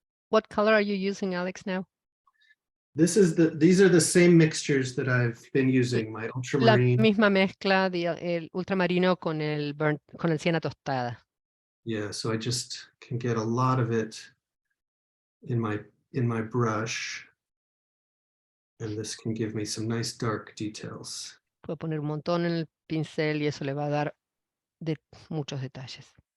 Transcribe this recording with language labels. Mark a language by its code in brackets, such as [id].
[en] What color are you using, Alex, now? These are the same mixtures that I've been using, my [es] La [en] ultramarine. [es] misma mezcla de el ultramarino con el siena tostada. [en] Yeah, so I just can get a lot of it in my brush. And this can give me some nice dark details. [es] Puedo poner un montón en el pincel y eso le va a dar muchos detalles.